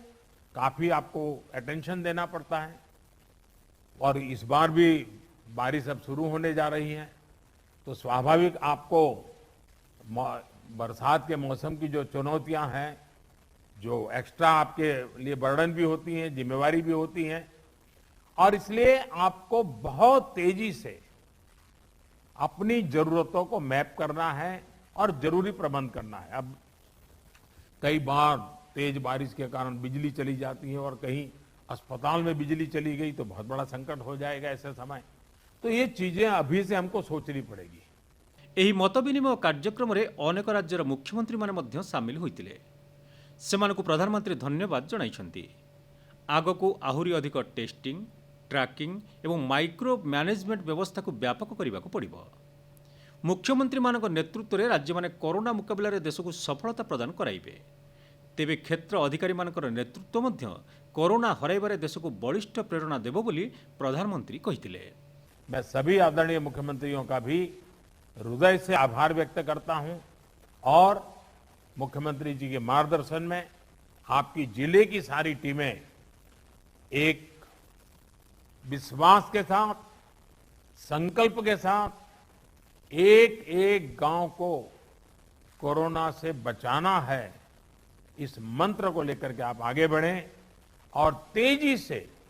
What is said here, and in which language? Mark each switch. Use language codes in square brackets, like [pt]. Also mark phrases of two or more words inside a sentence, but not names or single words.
[hi] काफी आपको अटेंशन देना पड़ता है। और इस बार भी बारिश अब शुरू होने जा रही है, तो स्वाभाविक आपको बरसात के मौसम की जो चुनौतियां हैं, जो एक्स्ट्रा आपके लिए बर्डन भी होती हैं, जिम्मेवारी भी होती हैं, और इसलिए आपको बहुत तेजी से अपनी जरूरतों को मैप करना है और जरूरी प्रबंध करना है। अब कई बार तेज बारिश के कारण बिजली चली जाती है और कहीं अस्पताल में बिजली चली गई तो बहुत बड़ा संकट हो जाएगा ऐसे समय। तो ये चीजें अभी से हमको सोचनी पड़ेगी। [or] ଏହି ମତ ବିନିମୟ କାର୍ଯ୍ୟକ୍ରମରେ ଅନେକ ରାଜ୍ୟର ମୁଖ୍ୟମନ୍ତ୍ରୀମାନେ ମଧ୍ୟ ସାମିଲ ହୋଇଥିଲେ। ସେମାନଙ୍କୁ ପ୍ରଧାନମନ୍ତ୍ରୀ ଧନ୍ୟବାଦ ଜଣାଇଛନ୍ତି। ଆଗକୁ ଆହୁରି ଅଧିକ ଟେଷ୍ଟିଂ, ଟ୍ରାକିଂ ଏବଂ ମାଇକ୍ରୋ ମ୍ୟାନେଜମେଣ୍ଟ ବ୍ୟବସ୍ଥାକୁ ବ୍ୟାପକ କରିବାକୁ ପଡ଼ିବ। ମୁଖ୍ୟମନ୍ତ୍ରୀମାନଙ୍କ ନେତୃତ୍ୱରେ ରାଜ୍ୟମାନେ କରୋନା ମୁକାବିଲାରେ ଦେଶକୁ ସଫଳତା ପ୍ରଦାନ କରାଇବେ। ତେବେ କ୍ଷେତ୍ର ଅଧିକାରୀମାନଙ୍କର ନେତୃତ୍ୱ ମଧ୍ୟ କରୋନା ହରାଇବାରେ ଦେଶକୁ ବଳିଷ୍ଠ ପ୍ରେରଣା ଦେବ ବୋଲି ପ୍ରଧାନମନ୍ତ୍ରୀ କହିଥିଲେ। [hi] मैं सभी आदरणीय मुख्यमंत्रियों का भी हृदय से आभार व्यक्त करता हूं और मुख्यमंत्री जी के मार्गदर्शन में आपकी जिले की सारी टीमें एक विश्वास के साथ, संकल्प के साथ एक एक गांव को कोरोना से बचाना है, इस मंत्र को लेकर के आप आगे बढ़ें और तेजी से